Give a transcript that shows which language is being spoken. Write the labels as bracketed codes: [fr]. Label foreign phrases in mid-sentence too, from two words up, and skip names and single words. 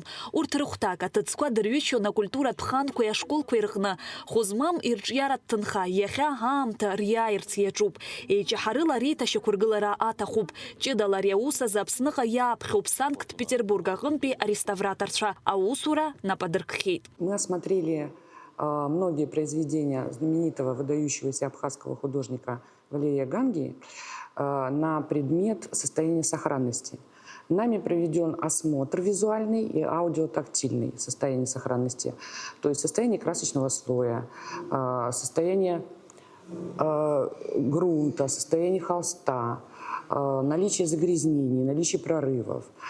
[ab] Урҭ рыхәҭак аҭыӡқәа дырҩышьон акультуратә ханқәеи ашколқәеи рҟны. Хәызмам ирҿиаратә ҭынха иахьа аамҭа риааирц иаҿуп. Еиҷаҳарыла реиҭашьақәыргылара аҭахуп. Ҷыдала ари аус азы Аԥсныҟа иааԥхьоуп Санкт-Петербург аҟынтәи ареставраторцәа. Аусура нападыркхьеит. [ru] Мы осмотрели многие произведения знаменитого выдающегося абхазского художника Валерия Гангии на предмет состояния сохранности. Нами проведен осмотр визуальный и аудиотактильный состояния сохранности, то есть состояние красочного слоя, состояние грунта, состояние холста, наличие загрязнений, наличие прорывов.